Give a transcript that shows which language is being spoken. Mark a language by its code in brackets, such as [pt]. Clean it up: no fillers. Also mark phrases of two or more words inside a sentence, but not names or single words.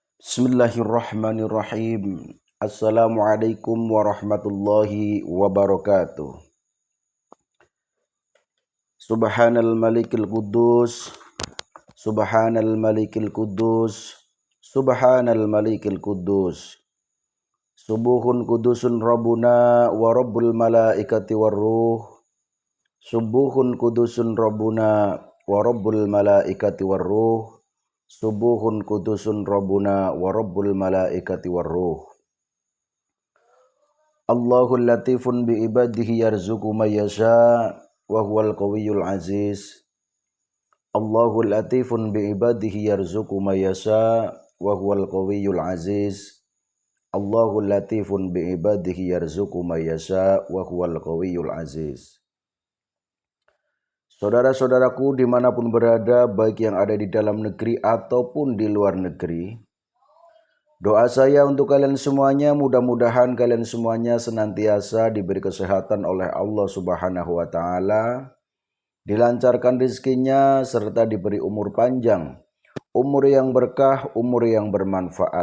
[ar] بسم الله الرحمن الرحيم. السلام عليكم ورحمة الله وبركاته. سبحان الملك القدوس، سبحان الملك القدوس، سبحان الملك القدوس. سبوح قدوس ربنا ورب الملائكة والروح. سبوح قدوس ربنا ورب الملائكة والروح. سبوح قدوس ربنا ورب الملائكة والروح. الله لطيف بعباده يرزق من يشاء وهو القوي العزيز. الله لطيف بعباده يرزق من يشاء وهو القوي العزيز. الله لطيف بعباده يرزق من يشاء وهو القوي العزيز. [id] Saudara-saudaraku dimanapun berada, baik yang ada di dalam negeri ataupun di luar negeri, doa saya untuk kalian semuanya, mudah-mudahan kalian semuanya senantiasa diberi kesehatan oleh [ar] الله سبحانه وتعالى, [id] dilancarkan rezekinya, serta diberi umur panjang, umur yang berkah, umur yang bermanfaat.